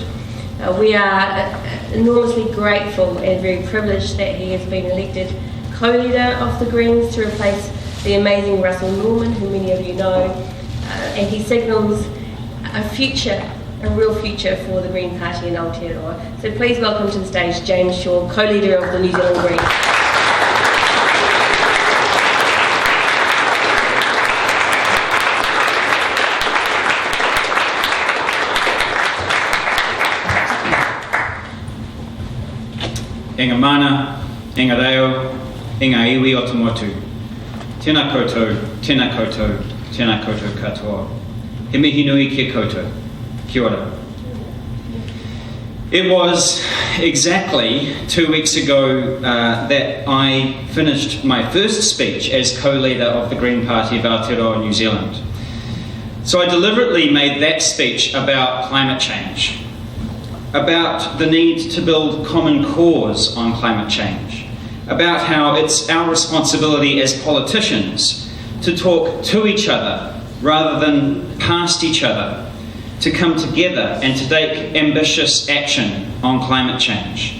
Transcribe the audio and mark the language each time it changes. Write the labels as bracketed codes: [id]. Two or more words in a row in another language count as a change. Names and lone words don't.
[en] We are enormously grateful and very privileged that he has been elected co-leader of the Greens to replace the amazing Russell Norman, who many of you know, and he signals a real future for the Green Party in Aotearoa. So please welcome to the stage James Shaw, co-leader of the New Zealand Greens. [mi] Enga mana, enga reo, enga iwi o te motu. Tēnā koutou, tēnā koutou, tēnā koutou katoa. He mihi nui kia koutou. Kia ora. [en] It was exactly 2 weeks ago that I finished my first speech as co-leader of the Green Party of Aotearoa, New Zealand. So I deliberately made that speech about climate change, about the need to build common cause on climate change, about how it's our responsibility as politicians to talk to each other rather than past each other, to come together and to take ambitious action on climate change.